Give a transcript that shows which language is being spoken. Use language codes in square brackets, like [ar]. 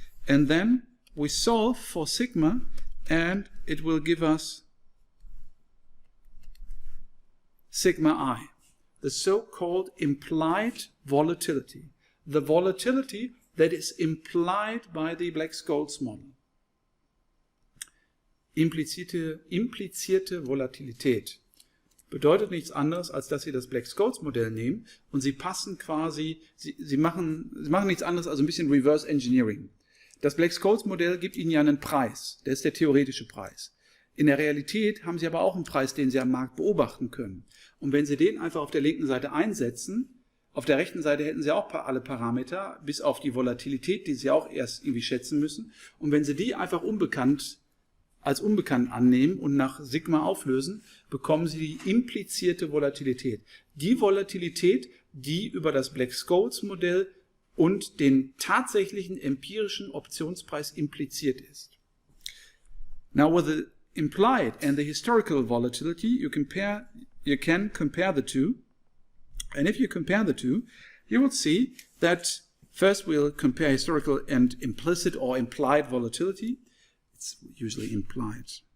[en] And then we solve for sigma, and it will give us sigma I, the so-called implied volatility, the volatility that is implied by the Black-Scholes model. [de] Implizierte Volatilität bedeutet nichts anderes, als dass Sie das Black-Scholes Modell nehmen und Sie passen quasi, Sie machen nichts anderes als ein bisschen Reverse Engineering. Das Black-Scholes Modell gibt Ihnen ja einen Preis, der ist der theoretische Preis. In der Realität haben Sie aber auch einen Preis, den Sie am Markt beobachten können. Und wenn Sie den einfach auf der linken Seite einsetzen, auf der rechten Seite hätten Sie auch alle Parameter, bis auf die Volatilität, die Sie auch erst irgendwie schätzen müssen. Und wenn Sie die einfach als unbekannt annehmen und nach Sigma auflösen, bekommen Sie die implizierte Volatilität. Die Volatilität, die über das Black-Scholes Modell und den tatsächlichen empirischen Optionspreis impliziert ist. [en] Now with the implied and the historical volatility, you can compare the two. And if you compare the two, you will see that first we'll compare historical and implicit or implied volatility. It's usually implied.